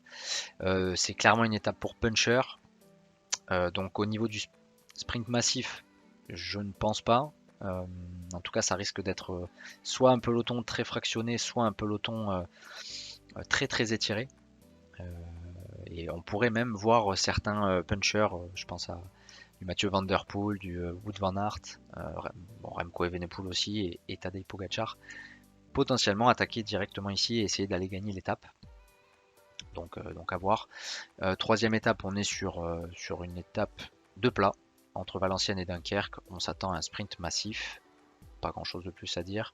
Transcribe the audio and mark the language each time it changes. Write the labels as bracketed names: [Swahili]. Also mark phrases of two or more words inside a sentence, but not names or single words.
[French] C'est clairement une étape pour puncher. Donc au niveau du sprint massif, je ne pense pas. En tout cas, ça risque d'être soit un peloton très fractionné, soit un peloton très très étiré. Et on pourrait même voir certains punchers, je pense à du Mathieu Van Der Poel, du Wout Van Aert, Remco Evenepoel aussi, et Tadej Pogacar, potentiellement attaquer directement ici et essayer d'aller gagner l'étape. Donc à voir. Troisième étape, on est sur une étape de plat entre Valenciennes et Dunkerque. On s'attend à un sprint massif, pas grand chose de plus à dire.